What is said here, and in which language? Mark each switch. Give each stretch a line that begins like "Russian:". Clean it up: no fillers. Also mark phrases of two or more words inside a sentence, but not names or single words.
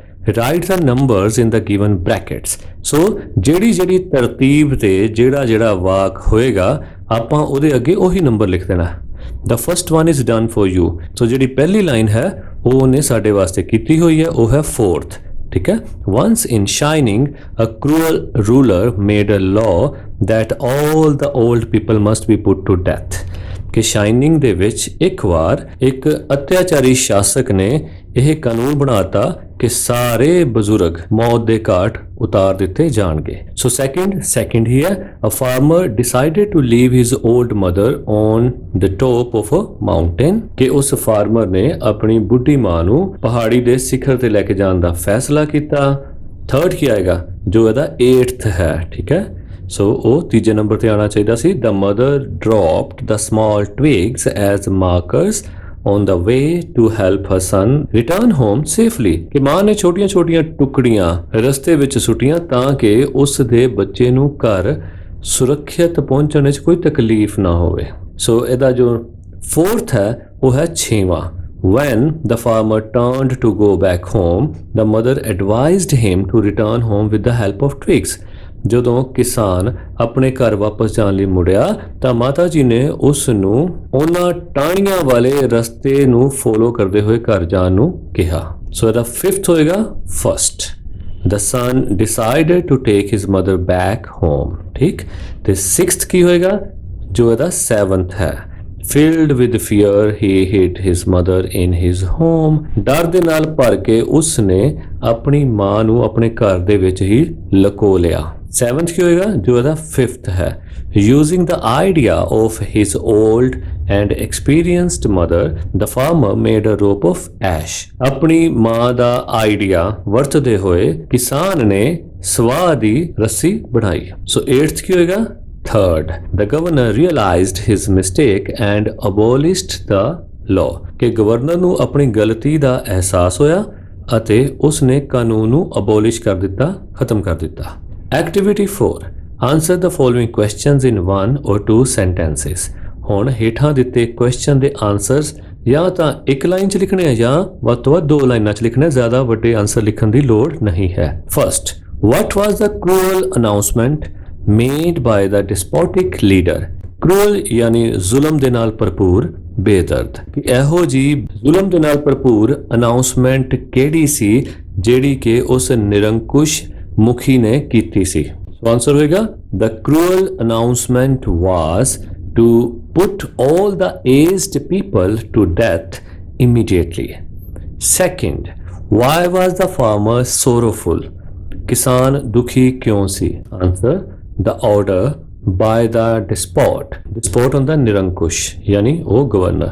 English: Write the numbers in the given brackets.
Punjabi: ਸੋ ਜਿਹੜੀ ਤਰਤੀਬ ਤੇ ਜਿਹੜਾ ਵਾਕ ਹੋਏਗਾ ਆਪਾਂ ਉਹਦੇ ਅੱਗੇ ਉਹੀ ਨੰਬਰ ਲਿਖ ਦੇਣਾ।
English: The first one is done for you.
Punjabi: ਸੋ ਜਿਹੜੀ ਪਹਿਲੀ ਲਾਈਨ ਹੈ ਉਹ ਉਹਨੇ ਸਾਡੇ ਵਾਸਤੇ ਕੀਤੀ ਹੋਈ ਹੈ, ਉਹ ਹੈ fourth। ਠੀਕ ਹੈ।
English: Once in Shining, a cruel ruler made a law that all the old people must be put to death।
Punjabi: ਕਿ ਸ਼ਾਈਨਿੰਗ ਦੇ ਵਿੱਚ ਇੱਕ ਵਾਰ ਇੱਕ ਅਤਿਆਚਾਰੀ ਸ਼ਾਸਕ ਨੇ ਇਹ ਕਾਨੂੰਨ ਬਣਾਤਾ ਕਿ ਸਾਰੇ ਬਜ਼ੁਰਗ ਮੌਤ ਦੇ ਘਾਟ ਉਤਾਰ ਦਿੱਤੇ ਜਾਣਗੇ। ਸੋ ਸੈਕਿੰਡ ਹੀ ਹੈ,
English: a farmer decided to leave his old mother on the top of a mountain।
Punjabi: ਕਿ ਉਸ ਫਾਰਮਰ ਨੇ ਆਪਣੀ ਬੁੱਢੀ ਮਾਂ ਨੂੰ ਪਹਾੜੀ ਦੇ ਸਿਖਰ ਤੇ ਲੈ ਕੇ ਜਾਣ ਦਾ ਫੈਸਲਾ ਕੀਤਾ। ਥਰਡ ਕੀ ਆਏਗਾ ਜੋ ਇਹਦਾ 8th ਹੈ, ਠੀਕ ਹੈ। ਸੋ ਉਹ ਤੀਜੇ ਨੰਬਰ ਤੇ ਆਣਾ ਚਾਹੀਦਾ ਸੀ।
English: The mother dropped the small twigs as markers on the way to help her son return home safely.
Punjabi: ਕਿ ਮਾਂ ਨੇ ਛੋਟੀਆਂ ਟੁਕੜੀਆਂ ਰਸਤੇ ਵਿੱਚ ਸੁੱਟੀਆਂ ਤਾਂ ਕਿ ਉਸ ਦੇ ਬੱਚੇ ਨੂੰ ਘਰ ਸੁਰੱਖਿਅਤ ਪਹੁੰਚਣ ਵਿੱਚ ਕੋਈ ਤਕਲੀਫ ਨਾ ਹੋਵੇ। ਸੋ ਇਹਦਾ ਜੋ 4th ਹੈ ਉਹ ਹੈ 6ਵਾਂ।
English: When the farmer turned to go back home, the mother advised him to return home with the help of twigs।
Punjabi: ਜਦੋਂ ਕਿਸਾਨ ਆਪਣੇ ਘਰ ਵਾਪਸ ਜਾਣ ਲਈ ਮੁੜਿਆ ਤਾਂ ਮਾਤਾ ਜੀ ਨੇ ਉਸ ਨੂੰ ਉਹਨਾਂ ਟਾਹਣੀਆਂ ਵਾਲੇ ਰਸਤੇ ਨੂੰ ਫੋਲੋ ਕਰਦੇ ਹੋਏ ਘਰ ਜਾਣ ਨੂੰ ਕਿਹਾ। ਸੋ ਇਹਦਾ 5th ਹੋਏਗਾ first।
English: The son decided to take his mother back home।
Punjabi: ਠੀਕ। ਤੇ 6th ਕੀ ਹੋਏਗਾ ਜੋ ਇਹਦਾ 7th ਹੈ।
English: Filled with fear, he hid his mother in his home।
Punjabi: ਡਰ ਦੇ ਨਾਲ ਭਰ ਕੇ ਉਸ ਨੇ ਆਪਣੀ ਮਾਂ ਨੂੰ ਆਪਣੇ ਘਰ ਦੇ ਵਿੱਚ ਹੀ ਲਕੋ ਲਿਆ। 7th ਕੀ ਹੋਏਗਾ ਜੋ ਇਹਦਾ 5th ਹੈ।
English: Using the idea of his old and experienced mother, the farmer made a rope of ash।
Punjabi: ਆਪਣੀ ਮਾਂ ਦਾ ਆਈਡੀਆ ਵਰਤਦੇ ਹੋਏ ਕਿਸਾਨ ਨੇ ਸਵਾਹ ਦੀ ਰੱਸੀ ਬਣਾਈ। ਸੋ 8th ਕੀ ਹੋਏਗਾ
English: Third, the governor realized his mistake and abolished the law।
Punjabi: ਕਿ ਗਵਰਨਰ ਨੂੰ ਆਪਣੀ ਗਲਤੀ ਦਾ ਅਹਿਸਾਸ ਹੋਇਆ ਅਤੇ ਉਸ ਨੇ ਕਾਨੂੰਨ ਨੂੰ ਅਬੋਲਿਸ਼ ਕਰ ਦਿੱਤਾ, ਖਤਮ ਕਰ ਦਿੱਤਾ।
English: Activity 4, answer the following questions in 1 or 2 sentences।
Punjabi: ਹੁਣ ਹੇਠਾਂ ਦਿੱਤੇ ਕੁਐਸਚਨ ਦੇ ਆਨਸਰਸ ਜਾਂ ਤਾਂ ਇੱਕ ਲਾਈਨ 'ਚ ਲਿਖਣੇ ਆ ਜਾਂ ਵੱਧ ਤੋਂ ਵੱਧ 2 ਲਾਈਨਾਂ 'ਚ ਲਿਖਣੇ, ਜ਼ਿਆਦਾ ਵੱਡੇ ਆਨਸਰ ਲਿਖਣ ਦੀ ਲੋੜ ਨਹੀਂ ਹੈ।
English: First, what was the cruel announcement made by the despotic leader।
Punjabi: cruel यानी ਜ਼ੁਲਮ ਦੇ ਨਾਲ ਭਰਪੂਰ, ਬੇਦਰਦ। ਕਿ ਇਹੋ ਜੀ ਜ਼ੁਲਮ ਦੇ ਨਾਲ ਭਰਪੂਰ ਅਨਾਉਂਸਮੈਂਟ ਕਿਹੜੀ ਸੀ ਜਿਹੜੀ ਕਿ ਉਸ ਨਿਰੰਕੁਸ਼ ਮੁਖੀ ਨੇ ਕੀਤੀ ਸੀ। ਸੋ ਆਨਸਰ ਹੋਏਗਾ
English: the cruel announcement was to put all the aged people to death immediately। Second, why was the farmer sorrowful।
Punjabi: ਕਿਸਾਨ ਦੁਖੀ ਕਿਉਂ ਸੀ। ਆਨਸਰ
English: the order by the despot
Punjabi: ਹੁੰਦਾ ਨਿਰੰਕੁਸ਼ ਯਾਨੀ ਉਹ ਗਵਰਨਰ।